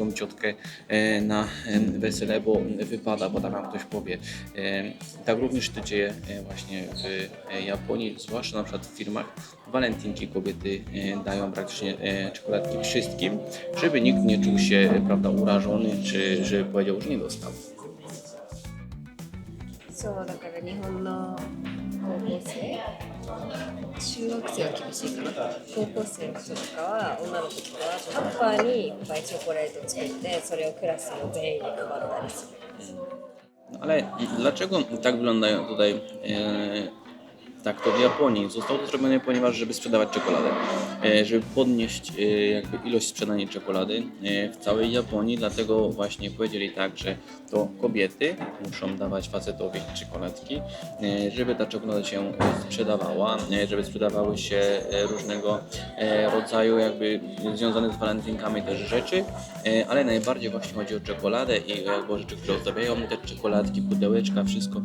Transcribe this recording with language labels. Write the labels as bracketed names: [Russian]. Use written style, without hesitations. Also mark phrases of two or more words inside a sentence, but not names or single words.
[Polish] ciotkę na wesele, bo wypada, bo tak jak ktoś powie. Tak również to dzieje właśnie w Japonii, zwłaszcza na przykład w firmach. Walentynki kobiety dają praktycznie czekoladki wszystkim, żeby nikt nie czuł się, prawda, urażony, czy żeby powiedział, że nie dostał. [Japanese] そうだから日本の高校生中学生は厳しいかな高校生の人とかは女の子とかはチョコバーにいっぱいチョコレートを作ってそれをクラスの全員に配ったりする [Polish] Ale dlaczego tak wyglądają tutaj tak to w Japonii? Zostało to zrobione, ponieważ żeby sprzedawać czekoladę, żeby podnieść jakby ilość sprzedanej czekolady w całej Japonii, dlatego właśnie powiedzieli tak, że to kobiety muszą dawać facetowi czekoladki, żeby ta czekolada się sprzedawała, żeby sprzedawały się różnego rodzaju jakby związane z walentynkami też rzeczy, ale najbardziej właśnie chodzi o czekoladę i jakby rzeczy, które ozdabiają te czekoladki, pudełeczka, wszystko.